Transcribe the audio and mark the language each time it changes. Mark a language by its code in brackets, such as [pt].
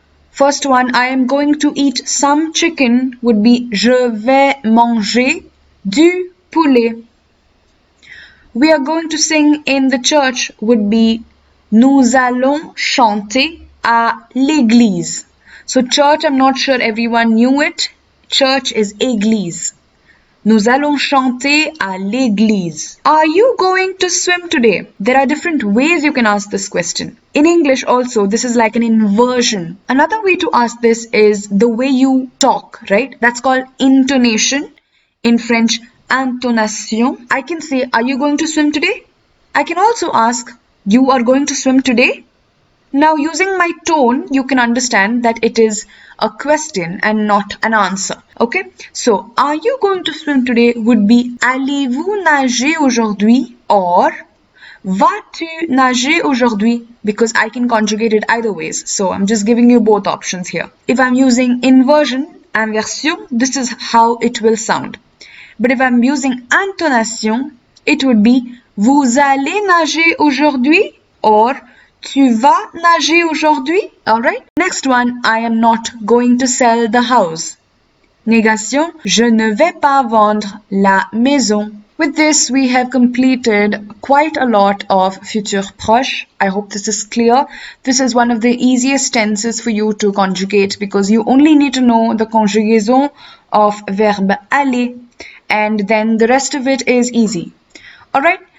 [en] First one, I am going to eat some chicken would be [fr] je vais manger du poulet. [en] We are going to sing in the church would be [fr] nous allons chanter à l'église. [en] So church, I'm not sure everyone knew it. Church is église. [fr] Nous allons chanter à l'église. [en] Are you going to swim today? There are different ways you can ask this question. In English also, this is like an inversion. Another way to ask this is the way you talk, right? That's called intonation. In French, intonation. I can say, are you going to swim today? I can also ask, you are going to swim today? Now, using my tone, you can understand that it is a question and not an answer. Okay? So, are you going to swim today would be [fr] allez-vous nager aujourd'hui [en] or [fr] vas-tu nager aujourd'hui? [en] Because I can conjugate it either ways. So, I'm just giving you both options here. If I'm using inversion, inversion, this is how it will sound. But if I'm using intonation, it would be [fr] vous allez nager aujourd'hui [en] or [fr] tu vas nager aujourd'hui? [en] Alright? Next one, I am not going to sell the house. [fr] Négation, je ne vais pas vendre la maison. [en] With this, we have completed quite a lot of futur proche. I hope this is clear. This is one of the easiest tenses for you to conjugate because you only need to know the conjugaison of verb aller and then the rest of it is easy. Alright?